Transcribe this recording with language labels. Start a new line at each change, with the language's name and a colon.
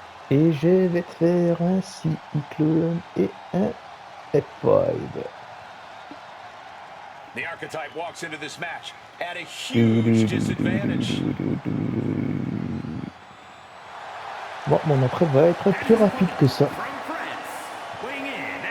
French: Et je vais te faire un cyclone et un F5.
English: The archetype walks into this match at a huge disadvantage.
French: Bon, mon entrée va être plus rapide que ça.
English: From France, weighing in